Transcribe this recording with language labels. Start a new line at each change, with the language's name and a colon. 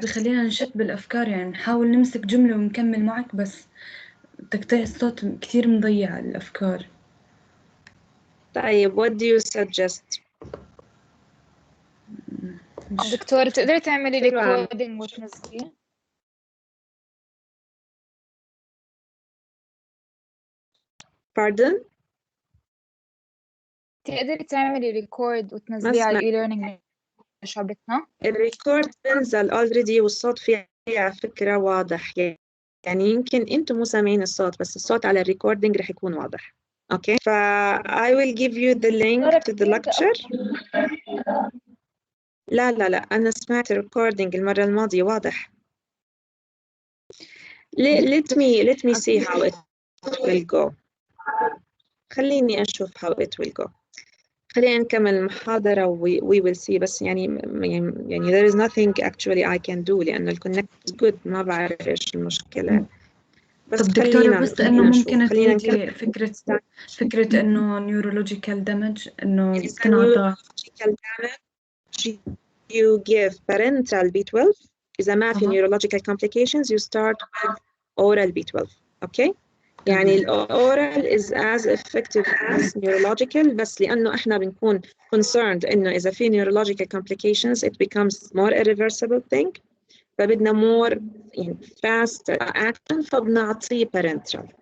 Arabic: بخلينا نشت بالأفكار، يعني نحاول نمسك جملة ونكمل معك، بس تقطيع الصوت كثير مضيع الأفكار. طيب
English: what do you suggest؟
Arabic: دكتورة تقدري تعملي ريكوردينج وتنزليه؟
English: Pardon؟
Arabic: تقدري تعملي ريكورد وتنزليه على الاي-ليرنينج شعبتنا؟ الريكورد بنزل already والصوت فيه على فكرة واضح، يعني يمكن انتم مو سامعين الصوت بس الصوت على الريكوردينج رح يكون واضح. اوكي، ف
English: I will give you the link to the lecture.
Arabic: لا أنا سمعت الريكوردينج المرة الماضية واضح.
English: Let me see how it will go.
Arabic: خليني أشوف
English: how it will go.
Arabic: خلينا نكمل المحاضرة
English: we will see.
Arabic: بس يعني
English: there is nothing actually I can do
Arabic: لأن الكونكت
English: good.
Arabic: ما بعرف إيش المشكلة. بس طب دكتورة، بس إنه ممكن تعيدي فكرة إنه
English: neurological damage
Arabic: إنه تنعطى
English: neurological damage, you give parenteral B12.
Arabic: إذا ما في
English: neurological complications, you start with oral B12. Okay?
Arabic: يعني الأورال
English: is as effective as neurological،
Arabic: بس لأنه إحنا بنكون
English: concerned
Arabic: إنه إذا في
English: neurological complications it becomes more irreversible thing،
Arabic: فبدنا
English: more يعني fast action،
Arabic: فبنعطيه
English: parenteral.